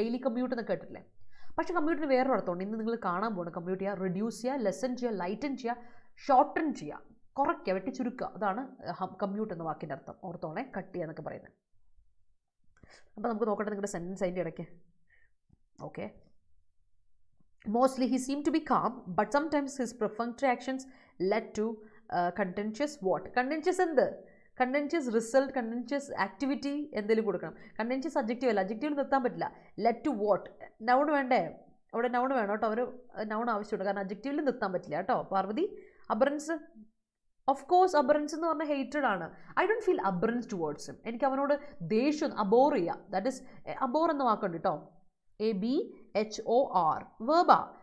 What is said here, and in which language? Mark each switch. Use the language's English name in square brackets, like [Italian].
[Malayalam] Daily commute എന്ന് കേട്ടിട്ടില്ലേ? പക്ഷേ കമ്മ്യൂട്ടിന് വേറൊരു അർത്ഥമുണ്ട്. ഇന്ന് നിങ്ങൾ കാണാൻ പോകണം. കമ്മ്യൂട്ട് ചെയ്യുക, റെഡ്യൂസ് ചെയ്യുക, ലെസൺ ചെയ്യുക, ലൈറ്റൻ ചെയ്യുക, ഷോർട്ടൺ ചെയ്യുക, കുറയ്ക്കുക, വെട്ടി ചുരുക്കുക, അതാണ് കമ്മ്യൂട്ട് എന്ന വാക്കിൻ്റെ അർത്ഥം. ഓർത്തോണേ, കട്ട് ചെയ്യുക എന്നൊക്കെ പറയുന്നത്. അപ്പോൾ നമുക്ക് നോക്കട്ടെ നിങ്ങളുടെ സെൻറ്റൻസ് അതിൻ്റെ ഇടയ്ക്ക്. [English] Okay, mostly he seemed to be calm, but sometimes his perfunctory actions led to contentious what? [Malayalam] Contentious എന്ത്? contentious result, contentious activity എന്തെങ്കിലും കൊടുക്കണം. contentious adjective അല്ല, adjective നിർത്താൻ പറ്റില്ല. [English] led to what? [Malayalam] noun വേണ്ടേ? അവിടെ noun വേണം കേട്ടോ, അവർ noun ആവശ്യമുണ്ട്, കാരണം adjectiveൽ നിർത്താൻ പറ്റില്ല കേട്ടോ. Parvathi, abhorrence, of course abhorrence എന്ന് പറഞ്ഞാൽ ഹേറ്റഡ് ആണ്. [English] I don't feel abhorrence towards him, [Malayalam] എനിക്ക് അവനോട് ദേഷ്യം, അബോർ ചെയ്യുക, ദാറ്റ് ഇസ് അബോർ എന്ന വാക്കുണ്ട് കേട്ടോ, ABHOR, വേർബാ.